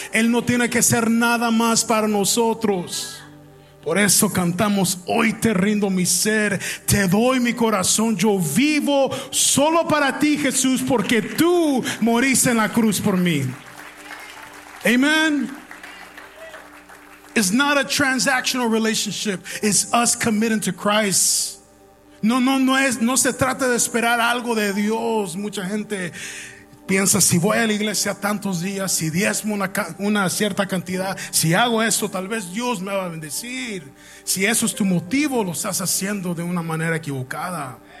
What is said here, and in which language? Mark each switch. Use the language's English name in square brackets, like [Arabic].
[Spanish] Él no tiene que hacer nada más para nosotros. Por eso cantamos, hoy te rindo mi ser, te doy mi corazón, yo vivo solo para ti, Jesús, porque tú moriste en la cruz por mí. Amen. [English] It's not a transactional relationship, it's us committing to Christ. [Spanish] No se trata de esperar algo de Dios. Mucha gente piensa, si voy a la iglesia tantos días, si diezmo una cierta cantidad, si hago eso, tal vez Dios me va a bendecir. Si eso es tu motivo, lo estás haciendo de una manera equivocada.